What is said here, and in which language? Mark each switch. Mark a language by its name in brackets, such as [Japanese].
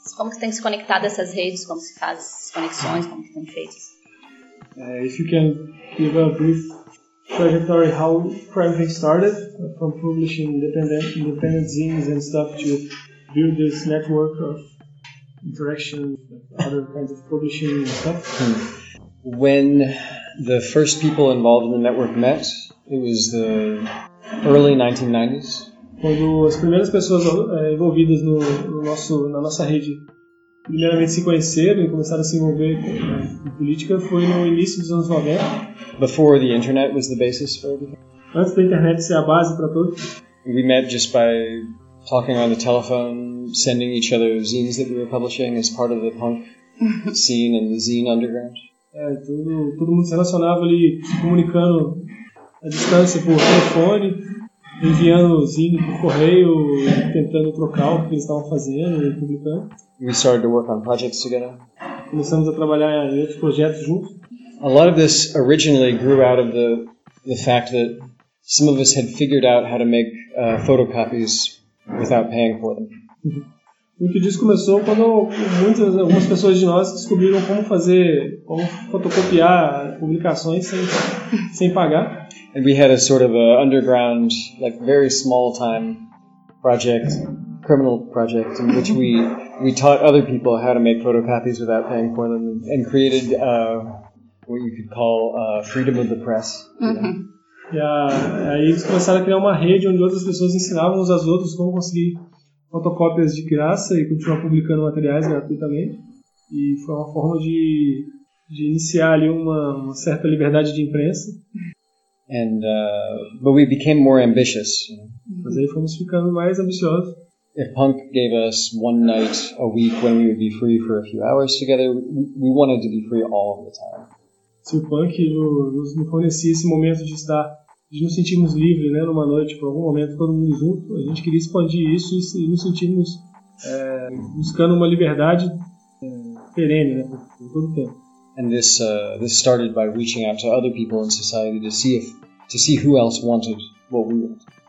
[Portuguese] Como que tem se conectado essas redes, como se faz as conexões, como que tem feito? [English] If you can give a brief trajectory how Crimefix started, from publishing independent zines and stuff to build this network of interaction with other kinds of publishing and stuff. When the first people involved in the network met, it was the early 1990s. [Portuguese] Quando as primeiras pessoas envolvidas na nossa rede primeiramente se conheceram e começaram a se envolver com política foi no início dos anos 90. [English] Before the internet was the basis for everything. [Portuguese] Antes da internet ser a base para tudo. [English] We met just by talking on the telephone, sending each other zines that we were publishing as part of the punk scene and the zine underground. [Portuguese] Todo mundo se relacionava ali, se comunicando à distância por telefone, enviando zine por correio, tentando trocar o que eles estavam fazendo e publicando. [English] We started to work on projects together. [Portuguese] Começamos a trabalhar em outros projetos juntos. [English] A lot of this originally grew out of the fact that some of us had figured out how to make photocopies without paying for them. [Portuguese] Muito disso começou quando algumas pessoas de nós descobriram como fotocopiar publicações sem pagar. [English] And we had a sort of a underground, like very small time project, criminal project, in which we taught other people how to make photocopies without paying for them, and created what you could call freedom of the press. [Portuguese] Yeah, aí eles começaram a criar uma rede onde outras pessoas ensinavam uns aos outros como conseguir fotocópias de graça e continuar publicando materiais gratuitamente. E foi uma forma de iniciar ali uma certa liberdade de imprensa. [English] And but we became more ambitious. [Portuguese] Mas aí fomos ficando mais ambiciosos. [English] If punk gave us one night a week when we would be free for a few hours together, we wanted to be free all of the time. [Portuguese] Se o punk nos fornecia esse momento de estar, de nos sentirmos livres, né, numa noite, por algum momento, todo mundo junto, a gente queria expandir isso e nos sentirmos buscando uma liberdade perene, né, por todo o tempo. [English] And this started by reaching out to other people in society to see who else wanted what we want.